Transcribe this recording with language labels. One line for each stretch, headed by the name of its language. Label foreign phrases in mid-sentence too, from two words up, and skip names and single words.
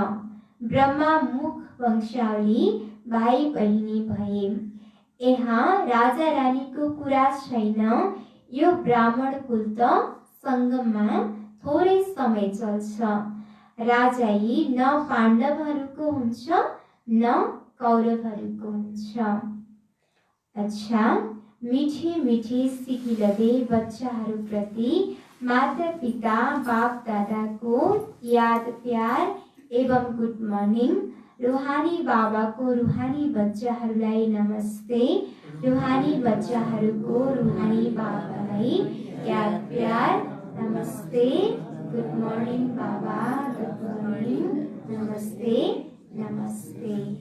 Nepali: ब्रह्मा मुख वंशावली भाइ बहिनी भए। यहाँ राजा रानीको कुरा छैन। यो ब्राह्मण कुल त सङ्गममा थोरै समय चल्छ। राजाई न पाण्डवहरूको हुन्छ न कौरवहरूको हुन्छ। अच्छा, मिठे मिठे सिकिलदे बच्चाहरूप्रति माता पिता बाप दादाको याद प्यार एवं
English: good morning.
Nepali: रुहानी बाबाको रुहानी बच्चाहरूलाई नमस्ते। रुहानी बच्चाहरूको रुहानी बाबालाई याद प्यार नमस्ते।
English: good morning बाबा, good morning,
Nepali: नमस्ते नमस्ते।